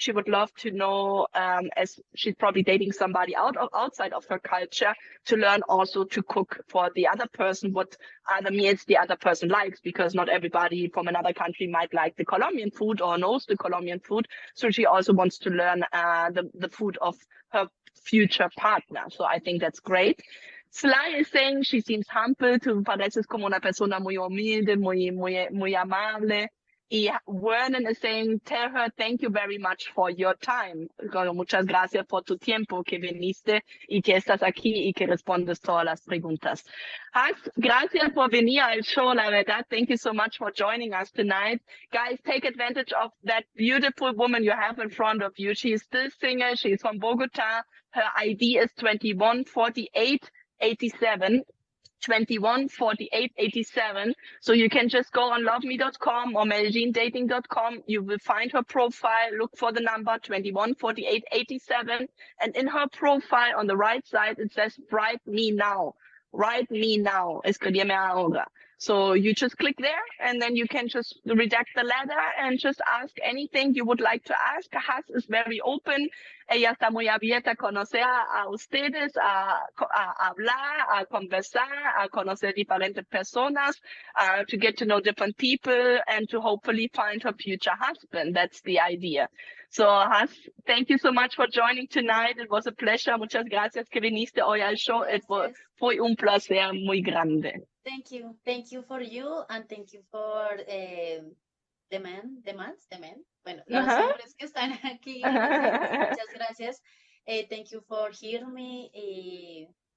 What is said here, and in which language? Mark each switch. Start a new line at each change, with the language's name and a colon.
English: She would love to know, as she's probably dating somebody outside of her culture, to learn also to cook for the other person what other meals the other person likes, because not everybody from another country might like the Colombian food or knows the Colombian food. So she also wants to learn the food of her future partner. So I think that's great. Sly is saying she seems humble,
Spanish: tú pareces como una persona muy humilde, muy amable.
English: Y Vernon is saying, tell her thank you very much for your time.
Spanish: Muchas gracias por tu tiempo que viniste y que estás aquí y que respondes todas las preguntas. Gracias por venir al show, la verdad.
English: Thank you so much for joining us tonight. Guys, take advantage of that beautiful woman you have in front of you. She is still single. She's from Bogota. Her ID is 214887. 214887. So you can just go on loveme.com or medellindating.com. You will find her profile. Look for the number 214887. And in her profile on the right side, it says, write me now. Write me now.
Spanish: Escríbeme ahora.
English: So you just click there and then you can just redact the letter and just ask anything you would like to ask. Has is very open.
Spanish: Ella está muy abierta a conocer a ustedes, a hablar, a conversar, a conocer diferentes personas,
English: to get to know different people and to hopefully find her future husband. That's the idea. So, Has, thank you so much for joining tonight. It was a pleasure.
Spanish: Muchas gracias que viniste hoy al show. Fue un placer muy grande.
English: Thank you. Thank you for you and thank you for the men.
Spanish: Bueno, los hombres que están aquí. Muchas gracias.
English: Thank you for hearing me.